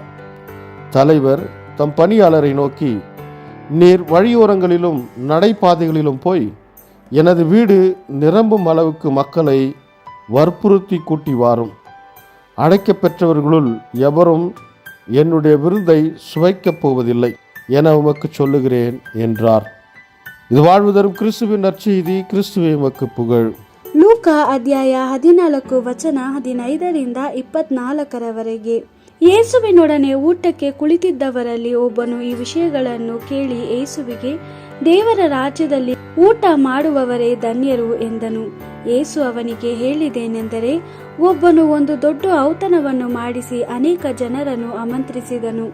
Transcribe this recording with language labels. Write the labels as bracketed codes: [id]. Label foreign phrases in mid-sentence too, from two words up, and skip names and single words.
[ta] தலைவர் தம் பணியாளரை நோக்கி, நீர் வழியோரங்களிலும் நடைபாதைகளிலும் போய் எனது வீடு நிரம்பும் அளவுக்கு மக்களை வற்புறுத்தி கூட்டி வாரும். அழைக்கப்பெற்றவர்களுள் எவரும் என்னுடைய விருந்தை சுவைக்கப் போவதில்லை என உமக்கு சொல்லுகிறேன் என்றார். இது வாழ்வு தரும் கிறிஸ்துவின் நற்செய்தி. கிறிஸ்துவே உமக்கு புகழ். [kn] ಲೂಕಾ ಅಧ್ಯಾಯ 14 ವಚನ 15 24 ಯೇಸುವಿನೊಡನೆ ಊಟಕ್ಕೆ ಕುಳಿತಿದ್ದವರಲ್ಲಿ ಒಬ್ಬನು ಈ ವಿಷಯಗಳನ್ನು ಕೇಳಿ ಯೇಸುವಿಗೆ, ದೇವರ ರಾಜ್ಯದಲ್ಲಿ ಊಟ ಮಾಡುವವರೇ ಧನ್ಯರು ಎಂದನು. ಯೇಸು ಅವನಿಗೆ ಹೇಳಿದ್ದೇನೆಂದರೆ, ಒಬ್ಬನು ಒಂದು ದೊಡ್ಡ ಔತಣವನ್ನು ಮಾಡಿಸಿ ಅನೇಕ ಜನರನ್ನು ಆಮಂತ್ರಿಸಿದನು.